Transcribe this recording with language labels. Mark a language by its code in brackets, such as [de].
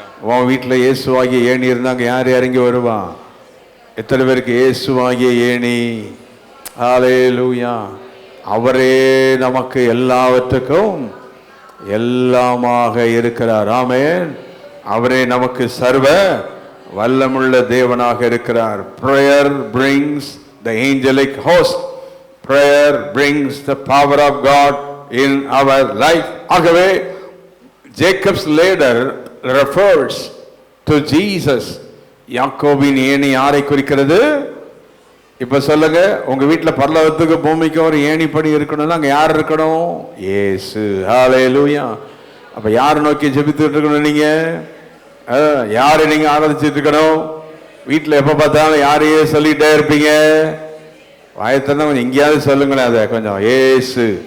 [ta] உன் வீட்டில் இயேசுவாகிய ஏணி இருந்தாங்க, யார் இறங்கி வருவான்? எத்தனை பேருக்கு இயேசுவாகிய ஏணி? ஹல்லேலூயா. அவரே நமக்கு எல்லாவற்றுக்கும் எல்லாமாக இருக்கிறார். ஆமென். அவரே நமக்கு சர்வ வல்லமுள்ள தேவனாக இருக்கிறார். [en] Prayer brings the angelic host. Prayer brings the power of God in our life. [ta] ஆகவே [en] Jacob's ladder refers to Jesus. [ta] யாக்கோபின் ஏணி யாரை குறிக்கிறது? இப்ப சொல்லுங்க, உங்க வீட்டுல பரலோகத்துக்கு பூமிக்கு ஒரு ஏணிப்படி இருக்கணும்னா அங்க யார் இருக்கணும்? இயேசு. ஹல்லேலூயா. அப்ப யாரை நோக்கி ஜெபித்துட்டு இருக்கணும்? நீங்க யாரை நீங்க ஆராதிச்சுட்டு இருக்கணும்? வீட்டுல எப்ப பார்த்தாலும் யாரையே சொல்லிட்டே இருப்பீங்க? வாயத்தன கொஞ்சம் எங்கேயாவது சொல்லுங்களேன் அதை கொஞ்சம். இயேசு.